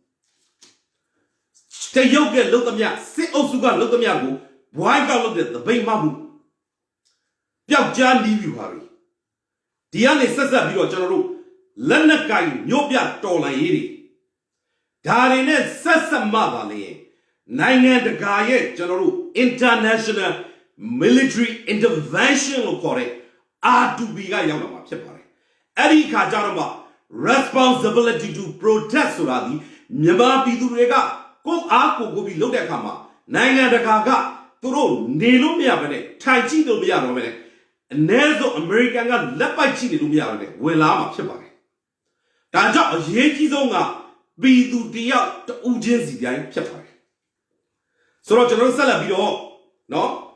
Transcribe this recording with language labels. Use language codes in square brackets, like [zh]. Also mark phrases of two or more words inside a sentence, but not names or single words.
[my] တရုတ်ကလှုပ်သမျှစစ်အုပ်စုကလှုပ်သမျှကိုဘွိုင်းကောက်လုပ်တဲ့သပိတ်မှမှုပျောက်ကြားနီးပြီပါပြီဒီကနေဆက်ဆက်ပြီးတော့ကျွန်တော်တို့လက်နက်က င်မြို့ပြတော်လှန်ရေးတွေဒါတွေနဲ့ဆက်ဆက်မှပါလေနိုင်ငံတကာရဲ့ကျွန်တော်တို့ [en] international military intervention [my] လို့ ခေါ်တဲ့ R2B ကရောက်လာမှာဖြစ်ပါတယ်အဲ့ဒီခါကျတော့မှ [en] responsibility to protect [my] ဆိုတာဒီမြန်မာပြည်သူတွေကကိုယ်အားကိုပြီးလုပ်တဲ့အခါမှာနိုင်ငံတကာကသူတို့နေလို့မရဘဲနဲ့ထိုင်ကြည့်လို့မရတော့ဘဲနဲ့အနည်းဆုံးအမေရိကန်ကလက်ပိုက်ကြည့်နေလို့မရတော့နဲ့ဝင်လာမှာဖြစ်ပါတယ်ဒါကြောင့်အရေးကြီးဆုံးကပြည်သူတယောက်တူးချင်းစီတိုင်းဖြစ်ပါတယ်ဆိုတော့ကျွန်တော်ဆက်လက်ပြီးတော့နော်